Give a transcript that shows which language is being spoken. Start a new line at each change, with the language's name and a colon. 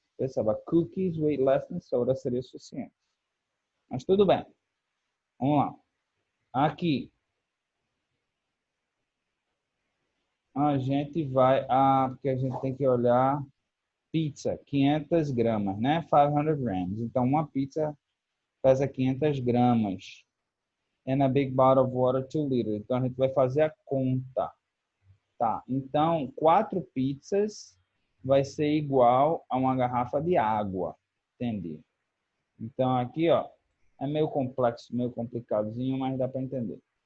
Portuguese: Precisava
English: cookies weigh less than soda,
Portuguese: seria suficiente. Mas tudo bem. Vamos lá. Aqui. A gente vai... porque a gente tem que olhar... Pizza, 500 gramas, né?
English: 500 grams.
Portuguese: Então, uma pizza pesa 500 gramas.
English: And a big bottle of water, 2 liters.
Portuguese: Então, a gente vai fazer a conta. Tá, então, 4 pizzas vai ser igual a uma garrafa de água. Entendi. Então, aqui, ó, é meio complexo, meio complicadozinho, mas dá para entender.